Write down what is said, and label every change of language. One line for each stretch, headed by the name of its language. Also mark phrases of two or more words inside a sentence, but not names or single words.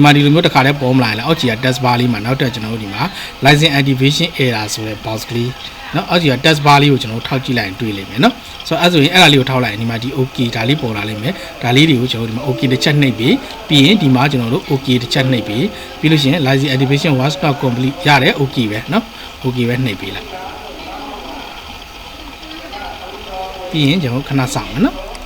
Burmese: မှာဒီလိုမျိုးတစ်ခါတည်းပေါ်မလာရင်အောက်ခြေက
English: test bar
Burmese: လေးမှာနောက်တက်ကျွန်တော်တို့ဒီမှာ
English: license activation error
Burmese: ဆိုတဲ့ box ကလေးနော်အောက်ခြေက
English: test bar
Burmese: လေးကိုကျွန်တော်ထောက်ကြည့်လိုက်ရင်တွေ့လိမ့်မယ်နော်ဆိုတော့အဲ့ဆိုရင်အဲ့ဒါလေးကိုထောက်လိုက်ရင်ဒီမှာဒီ okay ဒါလေးပေါ်လာလိမ့်မယ်ဒါလေးတွေကိုကျွန်တော်ဒီမှာ okay တစ်ချက်နှိပ်ပြီးရင်ဒီမှာကျွန်တော်တို့ okay တစ်ချက်နှိပ်ပြီးလို့ရှိရင်
English: license activation was not complete
Burmese: ရတယ် okay ပဲနော် okay ပဲနှိပ်ပေးလိုက်ပြီးရင်ကျွန်တော်ခဏစောင့်မယ်နော်